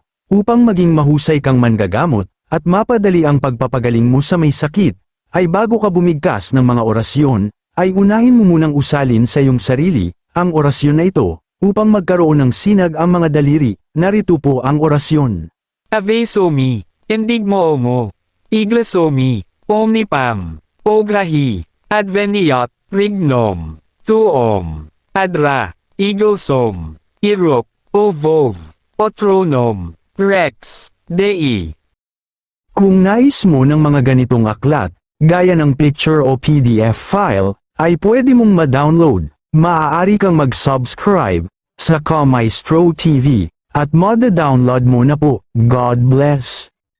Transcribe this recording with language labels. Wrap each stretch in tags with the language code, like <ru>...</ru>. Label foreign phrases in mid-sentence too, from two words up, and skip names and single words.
<tl>Upang maging mahusay kang manggagamot, at mapadali ang pagpapagaling mo sa may sakit, ay bago ka bumigkas ng mga orasyon, ay unahin mo munang usalin sa iyong sarili, ang orasyon na ito, upang magkaroon ng sinag ang mga daliri. Narito po ang orasyon.</tl> <la>Ave Somi, Endigmo Omo, Igla Somi, Omnipam, Ograhi, Adveniat, Rignom, Tuom, Adra, Eagle Som, Irok, Ovov, Otronom, Rex, Dei.</la> <tl>Kung nais mo ng mga ganitong aklat, gaya ng picture o</tl> <en>PDF file,</en> <tl>ay pwede mong ma-download. Maaari kang mag-subscribe sa Kamaestro TV, at ma-download mo na po.</tl> <en>God bless.</en>